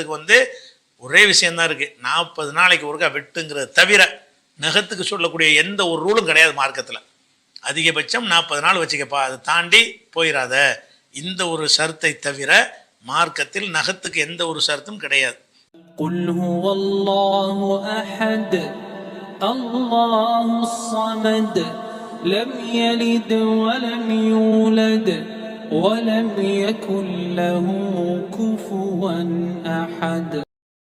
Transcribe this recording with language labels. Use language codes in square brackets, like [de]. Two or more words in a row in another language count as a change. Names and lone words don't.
[ta] நகம் வெட்டுறதுக்கு வந்து ஒரே விஷயந்தான் இருக்குது, 40 நாளைக்கு ஒருக்கா வெட்டுங்கிறது தவிர நகத்துக்கு சொல்லக்கூடிய எந்த ஒரு ரூலும் கிடையாது மார்க்கத்தில். அதிகபட்சம் 40 நாள் வச்சுக்கப்பா, அதை தாண்டி போயிடாத. இந்த ஒரு ஷர்த்தை தவிர மார்க்கத்தில் நகத்துக்கு எந்த ஒரு ஷர்த்தும் கிடையாது. [ar] قل هو الله أحد الله الصمد لم يلد ولم يولد ولم يكن له كفوا أحد.